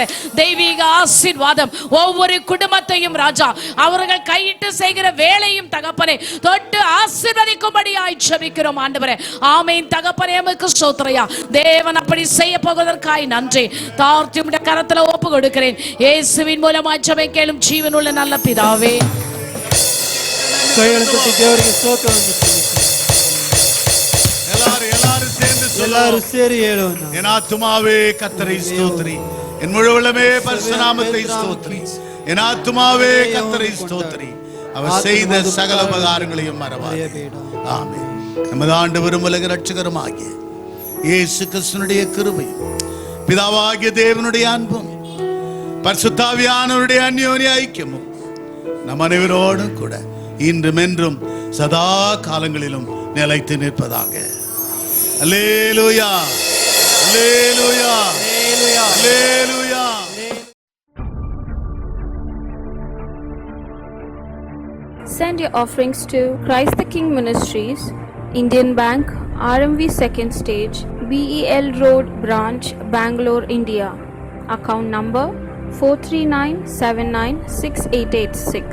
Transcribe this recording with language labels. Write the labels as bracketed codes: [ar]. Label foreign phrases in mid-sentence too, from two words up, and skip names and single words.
[ta] தெய்வீக ஆசீர்வாதம் ஒவ்வொரு குடும்பத்தையும் ராஜா அவர்கள் கையிட்டு செய்கிற வேலையும் தகப்பனே தொட்டு ஆசீர்வதிக்கும்படியாய் ஜெபிக்கிறோம் ஆண்டவரே. ஆமென் தகப்பனே, உமக்கு ஸ்தோத்திரயா. தேவன் அப்படி செய்ய போவதற்காய் நன்றி. தாழ்த்தி உம்முடைய கரத்துல ஒப்பு கொடுக்கிறேன். இயேசுவின் மூலமாய் ஜெபம் கேளும் ஜீவனுள்ள நல்ல பிதாவே. [kn] ಕೈಗಳನ್ನು ತಟ್ಟಿ ದೇವರಿಗೆ ಸ್ತೋತ್ರವನ್ನು ಸಲ್ಲಿಸು. [ta] எல்லாரும் சேர்ந்து [kn] ಎಲ್ಲರೂ [ta] சொல்லுவோம். [kn] ಸೇರಿ ಹೇಳೋಣ. [ta] என் ஆத்துமாவே கர்த்தரை ஸ்தோத்திரி, என் முழு உள்ளமே பரிசுத்த நாமத்தை ஸ்தோத்திரி. என் ஆத்துமாவே கர்த்தரை ஸ்தோத்திரி, அவர் செய்த சகல உபகாரங்களையும் மறவாதே. ஆமென். நமது ஆண்டவரும் உலக இரட்சகருமாகிய இயேசு கிறிஸ்துவினுடைய கிருபையும் பிதாவாகிய தேவனுடைய அன்பும் பரிசுத்தாவியானவருடைய அந்யோன்ய ஐக்கியமும் நம் அனைவரோடும் கூட இன்றும் என்றும் சதா காலங்களிலும் நிலைத்து நிற்பதாக. அல்லேலூயா, அல்லேலூயா, அல்லேலூயா. [en] Send your offerings to Christ the King Ministries, Indian Bank, RMV 2nd Stage, BEL Road Branch, Bangalore, India. Account number 439796886.